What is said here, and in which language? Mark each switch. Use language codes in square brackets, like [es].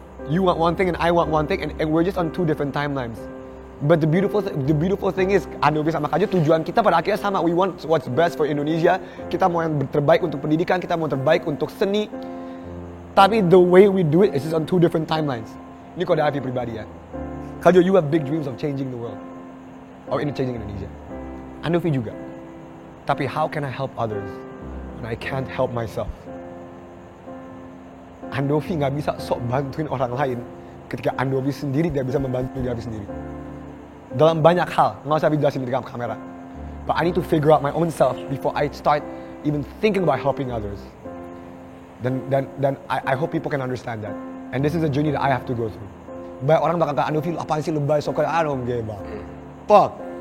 [en] You want one thing and I want one thing and we're just on 2 different timelines. But the beautiful thing is [id] Andovi sama Kak Jo tujuan kita pada akhirnya sama. [en] We want what's best for Indonesia. [id] Kita mau yang terbaik untuk pendidikan, kita mau terbaik untuk seni. Tapi [en] the way we do it is just on 2 different timelines. [id] Ini kode Avi pribadi ya. [en] Kak Jo, you have big dreams of changing the world. Or changing Indonesia. [id] Andovi juga. Tapi [en] how can I help others when I can't help myself? [id] Andovi nggak bisa sok bantuin orang lain ketika Andovi sendiri tidak bisa membantu diri sendiri. Dalam banyak hal, nggak usah dijelasin di depan kamera. [en] But I need to figure out my own self before I start even thinking about helping others. [id] Dan [en] I hope people can understand that. And this is a journey that I have to go through. [id] Banyak orang bakal kata Andovi apaan sih lebay sok kayak [en] I don't give a fuck.